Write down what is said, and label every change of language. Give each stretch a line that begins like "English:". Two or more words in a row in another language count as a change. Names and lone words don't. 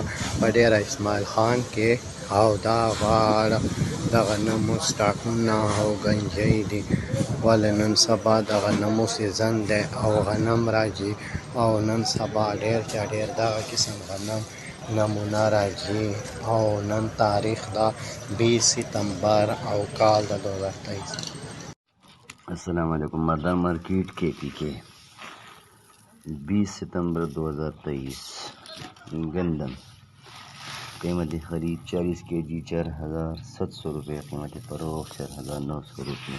Pashto: په ډیر اسماعیل خان کې او دا غاړه د غنمو سټاکونه او گنجی دي ولې نن سبا د غنمو سیزن دی او غنم راځي او نن سبا ډیر چا ډیر دغه قسم غنم نمونه راځي او نن تاریخ دا 20 ستمبر او کال د 2023
Arabic: السلام علیکم
Urdu: مردان مارکیٹ کے پی کے 20 ستمبر 2023 گندم قیمت خرید 40 kg 4700 روپے، قیمت فروخت 4900 روپے.